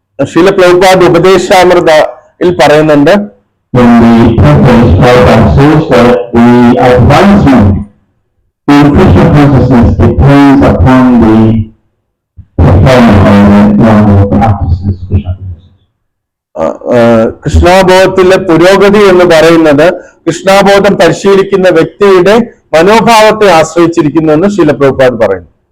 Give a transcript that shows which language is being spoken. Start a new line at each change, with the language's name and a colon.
Malayalam: ശീല പ്രഭുപാദ് ഉപദേശാമൃതയിൽ പറയുന്നുണ്ട്,
English: in the preface, Prabhupada says that the advancement in Krishna consciousness depends upon the performance of one who practices Krishna consciousness.
Malayalam: കൃഷ്ണാബോധത്തിലെ പുരോഗതി എന്ന് പറയുന്നത് കൃഷ്ണാബോധം പരിശീലിക്കുന്ന വ്യക്തിയുടെ മനോഭാവത്തെ ആശ്രയിച്ചിരിക്കുന്നു എന്ന് ശീല പ്രഭുപാദ് പറയുന്നു.